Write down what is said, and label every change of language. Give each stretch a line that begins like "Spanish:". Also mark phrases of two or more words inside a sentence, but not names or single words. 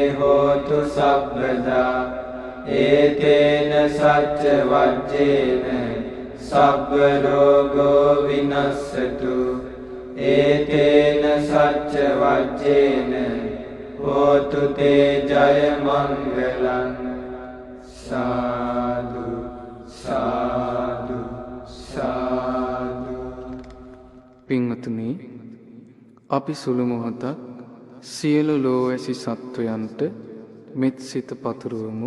Pali: හෝතු සබ්බදා ඒතේන සච්ච වජ්ජේන සබ්බ රෝගෝ විනස්සතු ඒතේන සච්ච වජ්ජේන හෝතු තේ ජය මංගලං සාදු සාදු සාදු.
Sinhala: පින්වතුනි, අපි සුළු මොහොතක් සියලු ලෝවැසි සත්වයන්ට මෙත් සිත පතුරවමු.